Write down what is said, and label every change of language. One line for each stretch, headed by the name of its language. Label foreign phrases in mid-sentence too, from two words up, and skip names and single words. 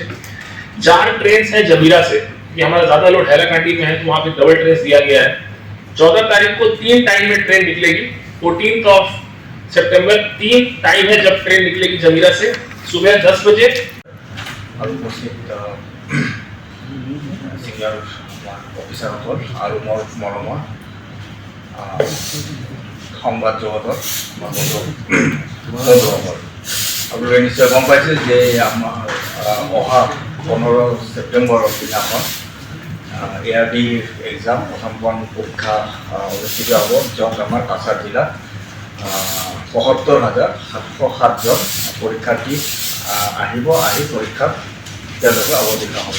Hindi: 4 ट्रेन है जबीरा से, ये हमारा ज्यादा लोड हैलाकांडी में है तो वहां पे डबल ट्रेन दिया गया है। 14 तारीख को 3 टाइम में ट्रेन निकलेगी, 14 सितंबर 3 टाइम है जब ट्रेन निकलेगी जबीरा से, सुबह 10 बजे। और उपस्थित सिनियर
Assamese: অফিচাৰসকল আৰু মোৰ মৰমৰ সংবাদ জগতৰ বন্ধুসকল, আপোনালোকে নিশ্চয় গম পাইছে যে আমাৰ অহা 15 ছেপ্টেম্বৰৰ দিনাখন ARD এক্সাম প্ৰথম পৰীক্ষা অনুষ্ঠিত হ'ব, য'ত আমাৰ কাছাৰ জিলাত ৭৫,৭০৭ জন পৰীক্ষাৰ্থী আহিব, আহি পৰীক্ষাত তেওঁলোকে অৱতীৰ্ণ হ'ব।